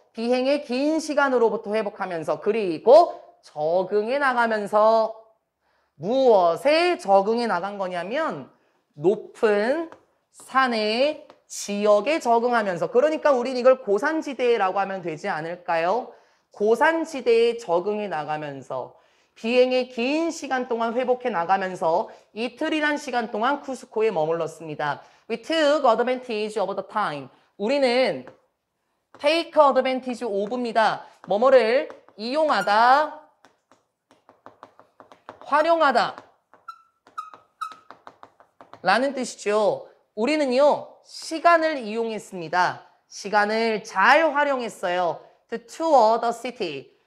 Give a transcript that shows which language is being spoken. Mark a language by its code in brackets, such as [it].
[ko] 비행의 긴 시간으로부터 회복하면서 그리고 적응해 나가면서 무엇에 적응해 나간 거냐면 높은 산의 지역에 적응하면서 그러니까 우린 이걸 고산지대라고 하면 되지 않을까요? 고산지대에 적응해 나가면서 비행의 긴 시간 동안 회복해 나가면서 이틀이란 시간 동안 쿠스코에 머물렀습니다. [en] We took advantage of the time. [ko] 우리는 [en] take advantage of [ko] 입니다. 뭐뭐를 이용하다, 활용하다 라는 뜻이죠. 우리는요 시간을 이용했습니다. 시간을 잘 활용했어요. [en] To tour the city.